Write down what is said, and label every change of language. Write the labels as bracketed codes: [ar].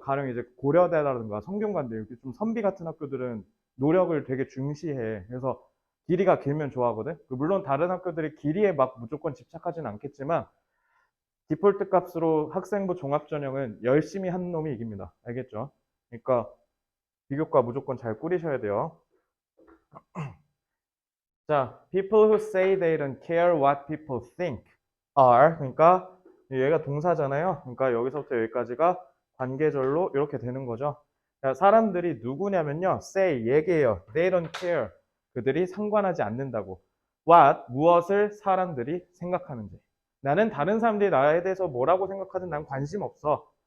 [ko] 가령 이제 고려대라든가 성균관대 이렇게 좀 선비 같은 학교들은 노력을 되게 중시해. 그래서 길이가 길면 좋아하거든. 물론 다른 학교들이 길이에 막 무조건 집착하진 않겠지만 디폴트 값으로 학생부 종합전형은 열심히 하는 놈이 이깁니다. 알겠죠? 그러니까 비교과 무조건 잘 꾸리셔야 돼요. [en] 자, people who say they don't care what people think are, [ko] 그러니까 얘가 동사잖아요. 그러니까 여기서부터 여기까지가 관계절로 이렇게 되는 거죠. 자, 사람들이 누구냐면요. [en] say, [ko] 얘기해요. [en] They don't care. [ko] 그들이 상관하지 않는다고. what, 무엇을 사람들이 생각하는지. 나는 다른 사람들이 나에 대해서 뭐라고 생각하든 난 관심 없어.